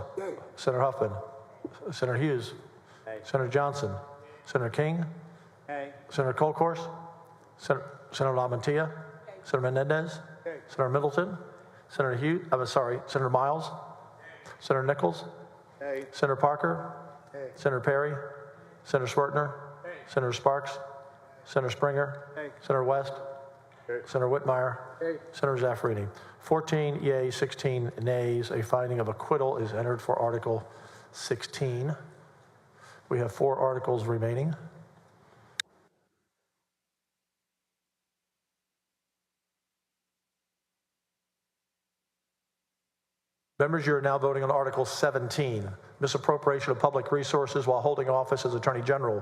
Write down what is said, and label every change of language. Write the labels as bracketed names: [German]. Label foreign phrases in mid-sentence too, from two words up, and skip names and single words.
[English] Senator Huffman, Senator Hughes, Senator Johnson, Senator King, Senator Colcourse, Senator LaMantilla, Senator Menendez, Senator Middleton, Senator Miles, Senator Nichols, Senator Parker, Senator Perry, Senator Swertner, Senator Sparks, Senator Springer, Senator West, Senator Whitmire, Senator Zaffarini. 14 yeas, 16 nays. A finding of acquittal is entered for Article 16. We have 4 articles remaining. Members, you are now voting on Article 17, misappropriation of public resources while holding office as Attorney General.